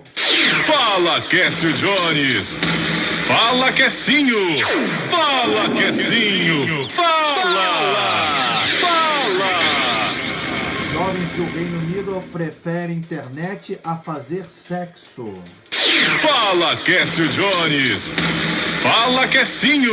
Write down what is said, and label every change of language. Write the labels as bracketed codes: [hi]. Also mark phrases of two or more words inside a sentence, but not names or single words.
[pt] Fala, Quécio Jones! Fala, Quecinho! Fala, Quecinho! Fala! Jovens do Reino Unido preferem internet a fazer sexo. Fala, Quécio Jones! Fala, Quecinho!